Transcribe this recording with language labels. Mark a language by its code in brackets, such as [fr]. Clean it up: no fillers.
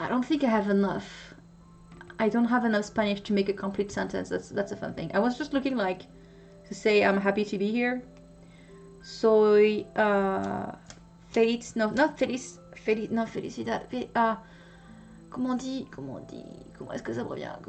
[en] I don't think I have enough. I don't have enough Spanish to make a complete sentence. That's a fun thing. I was just looking like to say I'm happy to be here. [es] Soy feliz, no, [en] not [es] feliz, no, felicidad. [fr] Comment est-ce que ça revient?